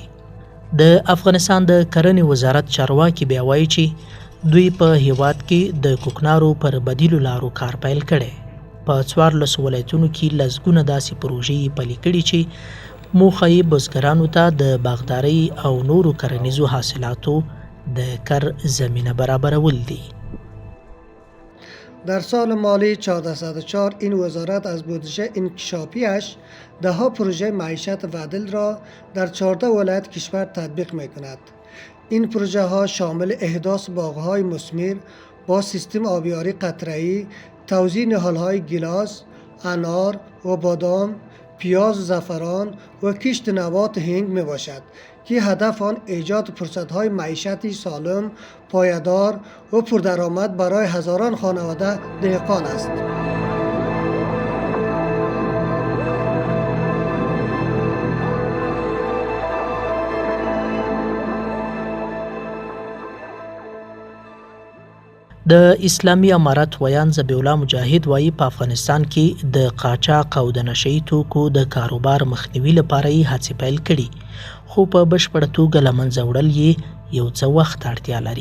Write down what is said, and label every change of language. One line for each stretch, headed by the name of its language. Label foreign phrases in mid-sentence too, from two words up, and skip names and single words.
Pashto: د افغانستان د کرنې وزارت چارواکي بیا وایي چې دوی په هیواد کې د کوکنارو پر بدیلو لارو کار پیل کړی. په 14 ولایتونو کې لسګونه داسې پروژې پلي کړي چې موخه یې بزګرانو ته د باغدارۍ او نورو کرنیزو حاصلاتو د کر زمینه برابرول دي.
Persian: در سال مالی 1404 این وزارت از بودجه انکشافیش 10 پروژه معیشت و عدل را در 14 ولایت کشور تطبیق می کند. این پروژه ها شامل احداث باغ‌های مثمر با سیستم آبیاری قطره‌ای، توزیع نهال‌های گیلاس، انار و بادام، پیاز و زعفران و کشت نبات هنگ می باشد که هدف آن ایجاد فرصت‌های معیشتی سالم، پایدار و پردرآمد برای هزاران خانواده دهقان است.
Pashto: د اسلامي امارت ویان ذبیح الله مجاهد وایي په افغانستان کې د قاچاق او د نشئی توکو د کاروبار مخنیوي لپاره یې هڅې پیل کړي، خو په بشپړه توګه له منځه وړل یې یو څه وخت اړتیا لري.